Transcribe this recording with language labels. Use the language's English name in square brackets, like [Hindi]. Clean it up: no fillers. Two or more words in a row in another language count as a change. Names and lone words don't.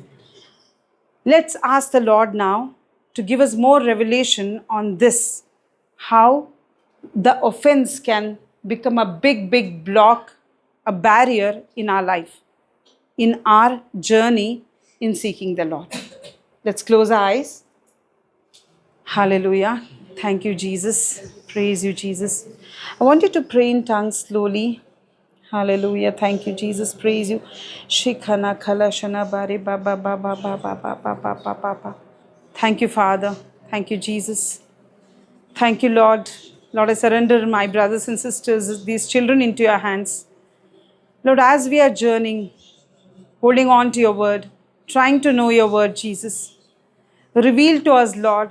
[English] Let's ask the Lord now to give us more revelation on this, how the offense can become a big block, a barrier in our life, in our journey in seeking the Lord. Let's close our eyes. Hallelujah. Thank you, Jesus. Praise you, Jesus. I want you to pray in tongues slowly. Hallelujah. Thank you, Jesus. Praise you. Shikhana khala shana bare ba ba ba ba ba ba ba ba ba ba ba ba. Thank you, Father. Thank you, Jesus. Thank you, Lord. Lord, I surrender my brothers and sisters, these children into your hands. Lord, as we are journeying, holding on to your word, trying to know your word, Jesus, reveal to us, Lord.